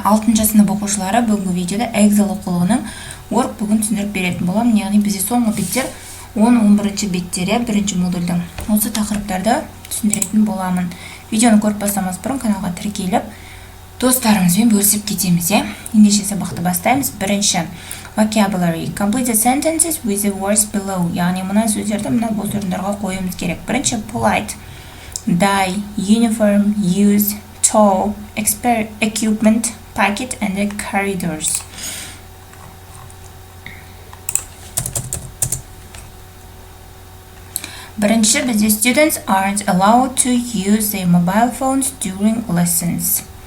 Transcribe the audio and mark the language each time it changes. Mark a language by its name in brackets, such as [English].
[Kazakh] 6 сынып оқушылары бүгінгі видеода Эксел оқулығының Workbook'ын түсіндіріп беретін боламын. Яғни бізде соңғы беттер 10-11 беттері бірінші модульдің осы тақырыптарды түсіндіретін боламын. Видеоны көріп бастамас бұрын каналға тіркеліп, достарымызбен бөлісіп кетеміз. Ендеше сабақты бастаймыз. Бірінші [English] vocabulary. Complete the sentences with the words below. [Kazakh] Яғни мына сөздерді мына бос орындарға қоюымыз керек. Бірінші [English] polite, die, uniform, use, tow, equipment, packet, and the corridors. [Kazakh] Бірінші бізде [English] students aren't allowed to use their mobile phones during lessons.